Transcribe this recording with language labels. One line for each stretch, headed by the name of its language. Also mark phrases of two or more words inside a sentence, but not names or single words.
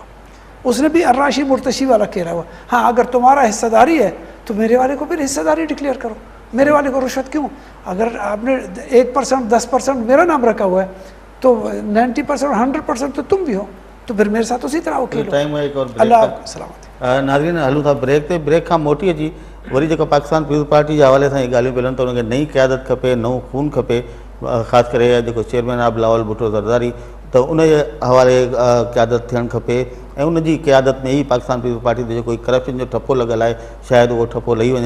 Urdu: اس نے بھی
Arabic: الراشی مرتشی
Urdu: والا کھیلا ہوا. ہاں اگر تمہارا حصہ داری ہے تو میرے والے کو پھر حصہ داری ڈکلیئر کرو, میرے والے کو رشوت کیوں؟ اگر آپ نے 1% 10% میرا نام رکھا ہوا ہے تو 90% 100% تو تم بھی ہو, تو پھر میرے ساتھ اسی طرح وہ کھیلو. اللہ آپ کو سلامتی.
Sindhi: नाज़रीन हलूं था ब्रेक ते. ब्रेक खां मोटी अची वरी जेको पाकिस्तान पीपल्स पार्टी जे हवाले सां इहे ॻाल्हियूं पिलनि त उनखे नई क़यादत खपे, नओं खून खपे, ख़ासि करे जेको चेयरमैन आहे बिलावल भुट्टो ज़रदारी, त उन जे हवाले क़यादत थियणु खपे. ऐं उनजी क़यादत में ई पाकिस्तान पीपल्स पार्टी ते जेको करप्शन जो ठपो लॻल आहे शायदि उहो ठपो लही वञे.